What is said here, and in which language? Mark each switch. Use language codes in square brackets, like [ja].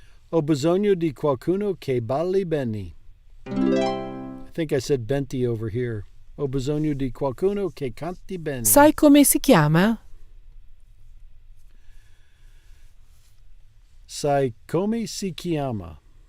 [it] Ho bisogno di qualcuno che balli bene. [en] I think I said Benti over here. [it] Ho bisogno di qualcuno che canti bene. Sai come si chiama? Sai come si chiama?